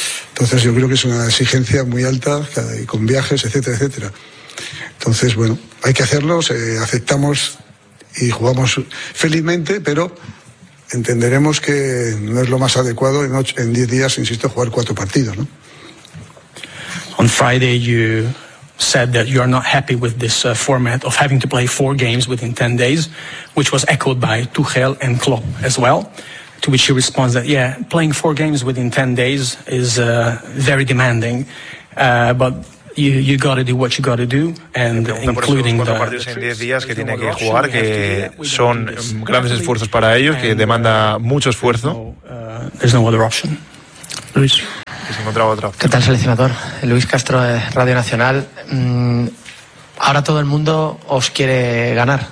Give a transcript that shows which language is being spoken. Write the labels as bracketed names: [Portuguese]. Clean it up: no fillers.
[Spanish] Entonces yo creo que es una exigencia muy alta, con viajes, etcétera, etcétera. Entonces, bueno, hay que hacerlo, aceptamos y jugamos felizmente, pero entenderemos que no es lo más adecuado en 10 días, insisto, jugar 4 partidos, ¿no? [English] On Friday you said that you are not happy with this format of having to play 4 games within 10 days, which was echoed by Tuchel and Klopp as well, to which he responds that, yeah, playing 4 games within 10 days is very demanding, but you got to do what you got to do, and including the [Spanish] 10 días que tiene que jugar, que son grandes esfuerzos para ellos, que demanda mucho esfuerzo. [English] There's no other option. Luis. [Spanish] ¿Qué tal, seleccionador? Luis Castro, Radio Nacional. Ahora todo el mundo os quiere ganar.